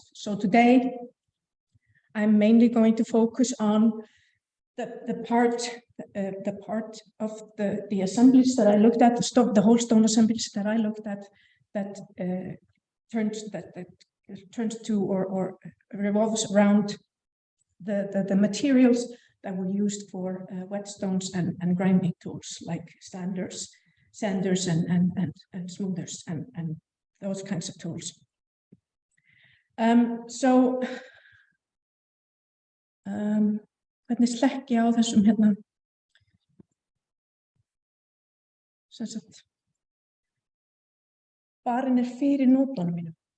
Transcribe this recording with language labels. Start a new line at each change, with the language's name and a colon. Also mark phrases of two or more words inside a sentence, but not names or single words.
English: So today I'm mainly going to focus on the part of the assemblies that I looked at, the whole stone assemblies that I looked at, that turns to or revolves around the materials that were used for whetstones and grinding tools like sanders and smoothers and those kinds of tools.
Icelandic: Hvernig slekk ég á þessum hérna sem sagt barinn fyrir nótunum mínum.